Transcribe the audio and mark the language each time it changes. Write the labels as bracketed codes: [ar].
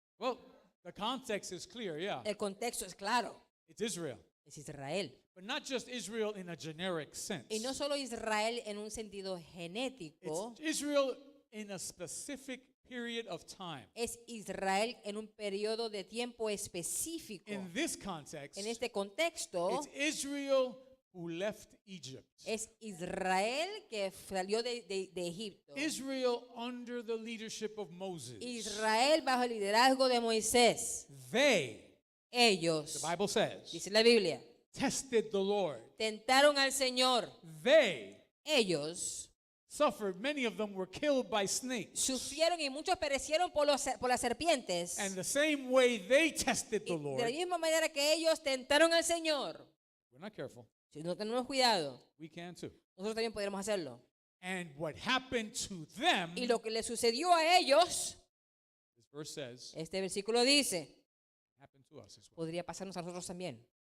[en] Well, the context is clear, yeah. [es] El contexto es claro. [en] It's Israel. [es] Es Israel. [en] But not just Israel in a generic sense. [es] Y no solo Israel en un sentido [en] It's [es] genético, [en] Israel in a specific period of time. [es] es Israel en un periodo de tiempo específico. [en] In this context, [es] En este contexto, [en] it's Israel who left Egypt. [es] es Israel que salió de Egipto. [en] Israel under the leadership of Moses. [es] Israel bajo el liderazgo de Moisés. [en] They, [es] Ellos, [en] the Bible says, [es] dice la Biblia, [en] tested the Lord. [es] tentaron al Señor. [en] They [es] Ellos [en] suffered. Many of them were killed by snakes. [es] sufrieron y muchos perecieron por las serpientes. [en] And the same way they tested the [es] Y de [en] Lord, [es] la misma manera que ellos tentaron al Señor, [en] we're not careful. [es] si no tenemos cuidado, [en] We can too. [es] nosotros también podremos hacerlo. [en] And what happened to them, [es] Y lo que le sucedió a ellos, [en] this verse says, [es] este versículo dice, [en] happened to us as well. [es] podría pasarnos a nosotros también.